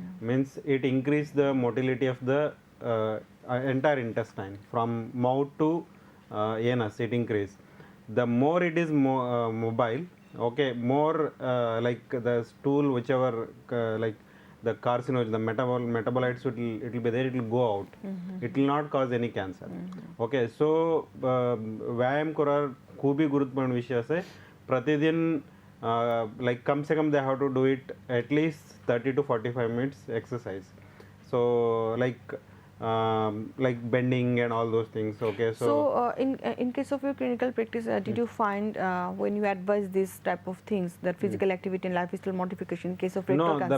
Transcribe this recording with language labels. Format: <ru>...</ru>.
<en>Means it increase the motility of the entire intestine from mouth to anus. It increase. The more it is mobile, okay, more like the stool, whichever like the carcinogen, the metabolites, it will be there. It will go out. It will not cause any cancer. Okay, so</en> <mr>व्यायाम करार खूप गुरुत्वपूर्ण विषय आहे.</mr> <en>प्रतिदिन like</en> <hi>कम से कम</hi> <en>they have to do it at least 30 to 45 minutes exercise. So like bending and all those things. Okay, so in case of your clinical practice, did you find when you advise this type of things, that physical activity and lifestyle modification in case of rectal cancer,</en>